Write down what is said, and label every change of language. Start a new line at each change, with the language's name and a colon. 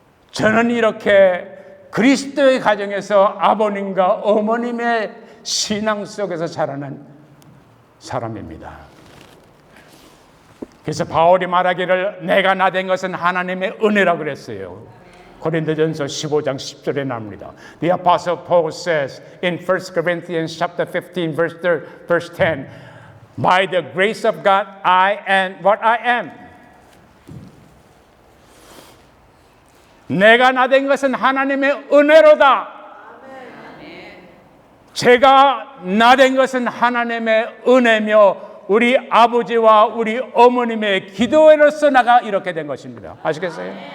Korean: 저는 이렇게 그리스도의 가정에서 아버님과 어머님의 신앙 속에서 자라난 사람입니다. 그래서 바울이 말하기를 내가 나된 것은 하나님의 은혜라고 그랬어요. 고린도전서 15장 10절에 나옵니다.
English: The Apostle Paul says in 1 Corinthians chapter 15 verse 10, By the grace of God I am what I am.
Korean: 내가 나된 것은 하나님의 은혜로다. 제가 나된 것은 하나님의 은혜며 우리 아버지와 우리 어머님의 기도로서 나가 이렇게 된 것입니다. 아시겠어요?